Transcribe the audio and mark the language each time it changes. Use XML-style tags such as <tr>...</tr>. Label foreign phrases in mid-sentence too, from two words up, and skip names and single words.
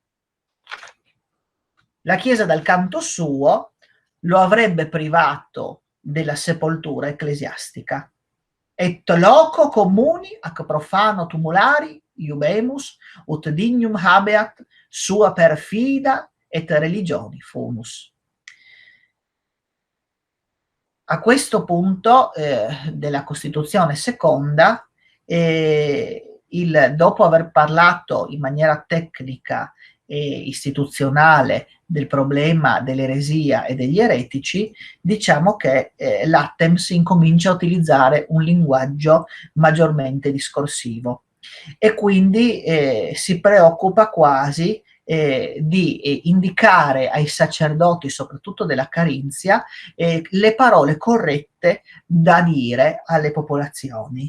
<it>La Chiesa, dal canto suo, lo avrebbe privato della sepoltura ecclesiastica.</it> <la>Et loco communi ac profano tumulari iubemus ut dignum habeat sua perfida et religioni fumus.</la> <it>A questo punto della Costituzione seconda, dopo aver parlato in maniera tecnica e istituzionale del problema dell'eresia e degli eretici, diciamo che l'Attems incomincia a utilizzare un linguaggio maggiormente discorsivo e quindi si preoccupa quasi di indicare ai sacerdoti, soprattutto della Carinzia, le parole corrette da dire alle popolazioni.</it>